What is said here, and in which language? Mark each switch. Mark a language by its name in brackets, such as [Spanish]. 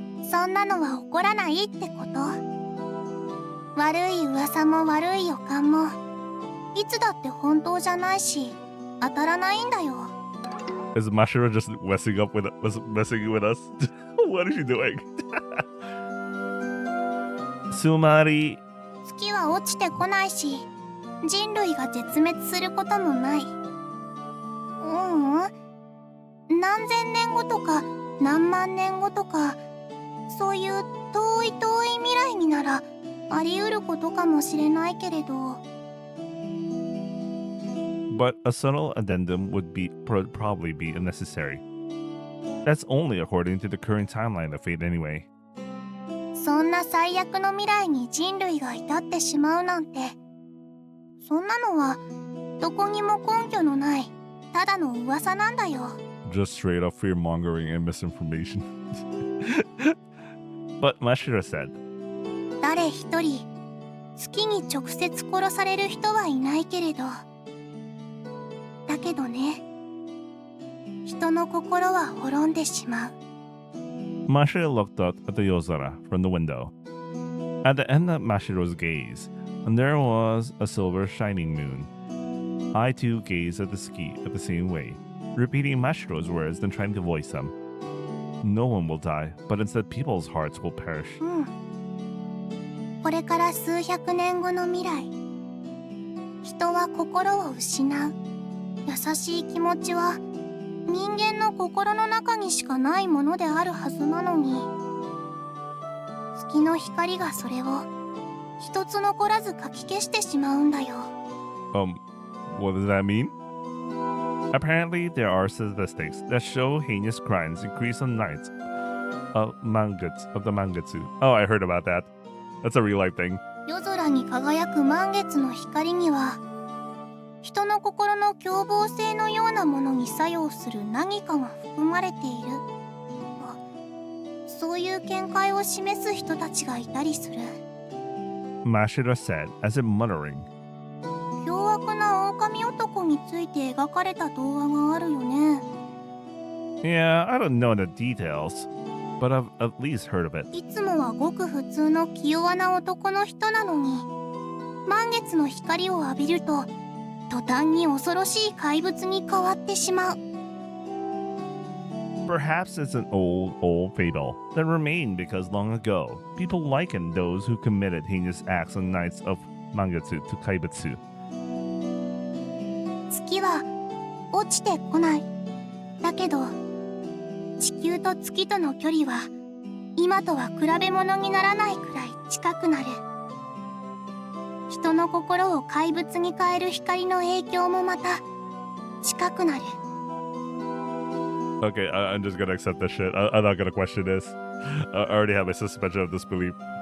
[Japanese] そんなのは起こらないってこと。悪い噂も悪い予感もいつだって本当じゃないし当たらないんだよ。 [English] Is Mashiro just messing with us? What is she doing? Sumari. [Japanese] 月は落ちてこないし人類が絶滅することもない。何千年後とか何万年後とかそういう遠い遠い未来にならあり得ることかもしれないけれど。 [English] But a subtle addendum would probably be unnecessary. That's only according to the current timeline of fate anyway. [Japanese] そんな最悪の未来に人類が至ってしまうなんて、そんなのはどこにも根拠のないただの噂なんだよ。 [English] Just straight up fear mongering and misinformation. But Mashiro said, [Japanese] 誰一人月に直接殺される人はいないけれど、だけどね、人の心は滅んでしまう。 [English] Mashiro looked up at the Yozara from the window. At the end of Mashiro's gaze, there was a silver shining moon. I too gazed at the ski at the same way, repeating Mashiro's words and trying to voice them. No one will die, but instead people's hearts will perish. [Japanese] これから数百年後の未来、人は心を失う。優しい気持ちは人間の心の中にしかないものであるはずなのに、月の光がそれを一つ残らずかき消してしまうんだよ。 [English] What does that mean? Apparently, there are statistics that show heinous crimes increase on nights of the Mangetsu. Oh, I heard about that. That's a real life thing. [Japanese] 夜空に輝く満月の光には人の心の凶暴性のようなものに作用する何かが含まれている。そういう見解を示す人たちがいたりする。 [English] Mashiro said, as if muttering. [Japanese] 凶悪な狼男について描かれた動画があるよね。 [English] Yeah, I don't know the details, but I've at least heard of it. [Japanese] いつもはごく普通の気弱な男の人なのに、満月の光を浴びると途端に恐ろしい怪物に変わってしまう。 [English] Perhaps it's an old fable that remained because long ago, people likened those who committed heinous acts on nights of Mangetsu to Kaibutsu. [Japanese] 月は落ちてこない。だけど地球と月との距離は今とは比べ物にならないくらい近くなる。人の心を怪物に変える光の影響もまた近くなる。 [English] Okay, I'm just gonna accept this shit. I'm not gonna question this. I already have my suspension of disbelief.